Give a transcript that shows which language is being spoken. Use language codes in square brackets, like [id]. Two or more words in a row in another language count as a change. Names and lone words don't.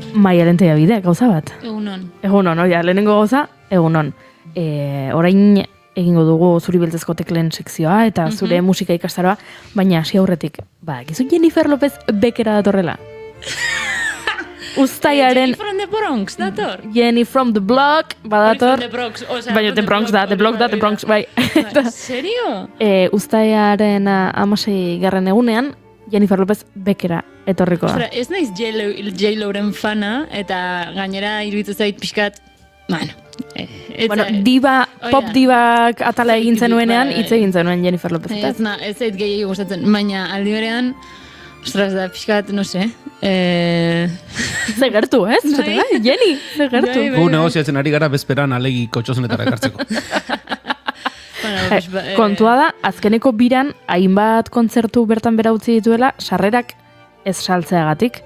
[eu] Maialen Tellabide, gauza bat. Egunon. Egunon, lehenengo gauza, egunon. Orain egingo dugu zuri beltzezko teklen sekzioa eta zure musika ikastaroa, baina hasi aurretik, gizu Jennifer Lopez bekera datorrela. Uztaiaren... [en] Jenny from the Bronx, dator? Jenny from the block, badator. From the Bronx, [eu] baina the Bronx da, the Bronx, bai. Serio? Uztaiaren 16. egunean, Jennifer Lopez bekera etorriko da. Ostra, ez naiz J-Loren fana, eta gainera iruditzen zait pixkat, diva, pop divak atala egin zenuenean, hitz egin zenuen Jennifer Lopez. Ez zait gehiago gustatzen, baina aldi berean, ostras, da pixkat, [es] no se. [eu] Ze gertu, ez? Jenny, ze gertu. Gu negoziatzen ari gara bezperan alegi kotxozenetara ekartzeko. Kontua da, azkeneko biran, hainbat kontzertu bertan bera utzi dituela, sarrerak ez saltzeagatik.